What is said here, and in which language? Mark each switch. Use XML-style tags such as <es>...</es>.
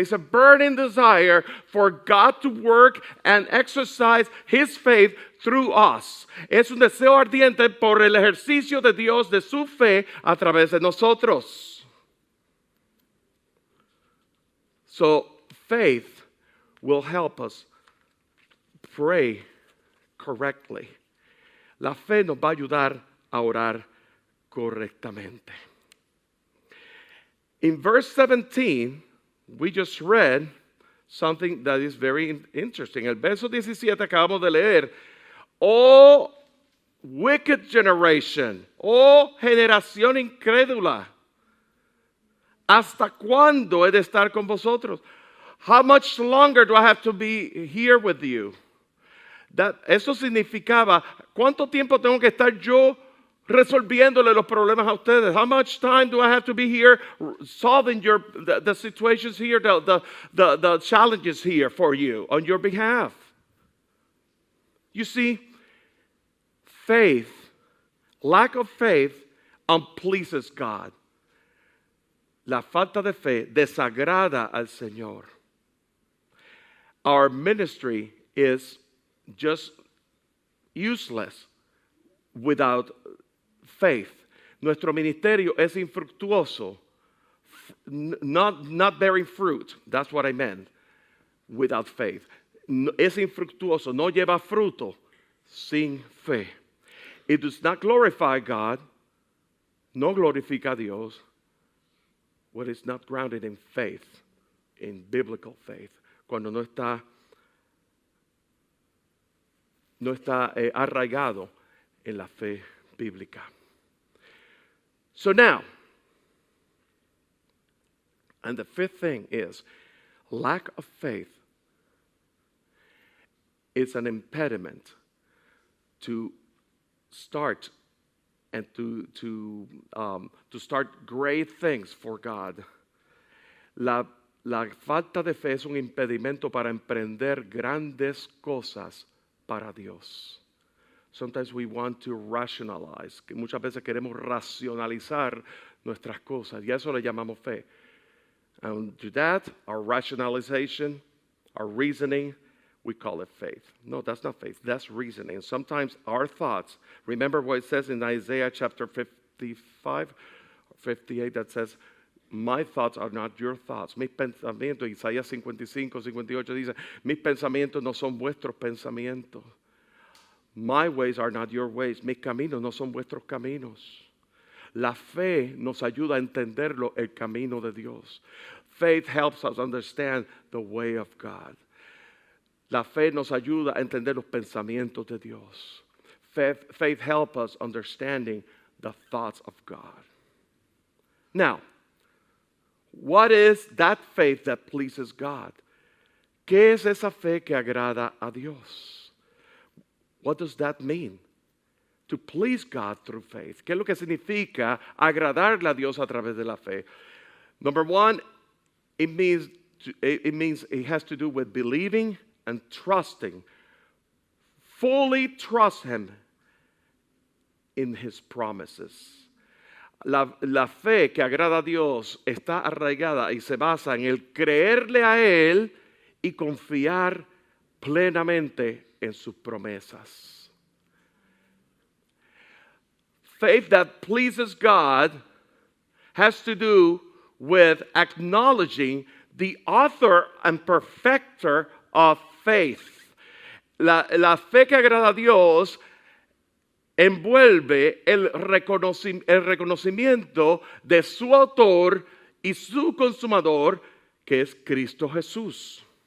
<en>It's a burning desire for God to work and exercise his faith through us.</en> <es>Es un deseo ardiente por el ejercicio de Dios de su fe a través de nosotros.</es> <en>So faith will help us pray correctly.</en> <es>La fe nos va a ayudar a orar correctamente.</es> <en>In verse 17, we just read something that is very interesting.</en> <es>El verso 17 acabamos de leer.</es> <en>Oh, wicked generation.</en> <es>Oh, generación incrédula. ¿Hasta cuándo he de estar con vosotros?</es> <en>How much longer do I have to be here with you?</en> <es>Eso significaba, ¿cuánto tiempo tengo que estar yo resolviéndole los problemas a ustedes?</es> <en>How much time do I have to be here solving the situations here, the challenges here for you on your behalf? You see, faith, lack of faith unpleases God.</en> <es>La falta de fe desagrada al Señor.</es> <en>Our ministry is just useless without faith.</en> <es>Nuestro ministerio es infructuoso,</es> <en>not bearing fruit. That's what I meant. Without faith.</en> <es>Es infructuoso, no lleva fruto sin fe.</es> <en>It does not glorify God,</en> <es>no glorifica a Dios,</es> <en>when it's not grounded in faith, in biblical faith.</en> <es>Cuando no está arraigado en la fe bíblica.</es> <en>So now, and the fifth thing is lack of faith is an impediment to start and to start great things for God.</en> <es>La falta de fe es un impedimento para emprender grandes cosas para Dios.</es> <en>Sometimes we want to rationalize,</en> <es>que muchas veces queremos racionalizar nuestras cosas y a eso le llamamos fe.</es> <en>And to that, our rationalization, our reasoning, we call it faith. No, that's not faith. That's reasoning. Sometimes our thoughts, remember what it says in Isaiah chapter 55, 58, that says, my thoughts are not your thoughts.</en> <es>Mis pensamientos, Isaías 55, 58 dice, mis pensamientos no son vuestros pensamientos.</es> <en>My ways are not your ways.</en> <es>Mis caminos no son vuestros caminos. La fe nos ayuda a entenderlo, el camino de Dios.</es> <en>Faith helps us understand the way of God.</en> <es>La fe nos ayuda a entender los pensamientos de Dios.</es> <en>Faith helps us understanding the thoughts of God. Now, what is that faith that pleases God?</en> <es>¿Qué es esa fe que agrada a Dios?</es> <en>What does that mean? To please God through faith.</en> <es>¿Qué es lo que significa agradarle a Dios a través de la fe?</es> <en>Number one, it means it has to do with believing and trusting. Fully trust Him in His promises.</en> <es>La fe que agrada a Dios está arraigada y se basa en el creerle a Él y confiar plenamente en sus promesas.</es> <en>Faith that pleases God has to do with acknowledging the author and perfecter of faith.</en> <es>La fe que agrada a Dios envuelve el reconocimiento de su autor y su consumador, que es Cristo Jesús.</es>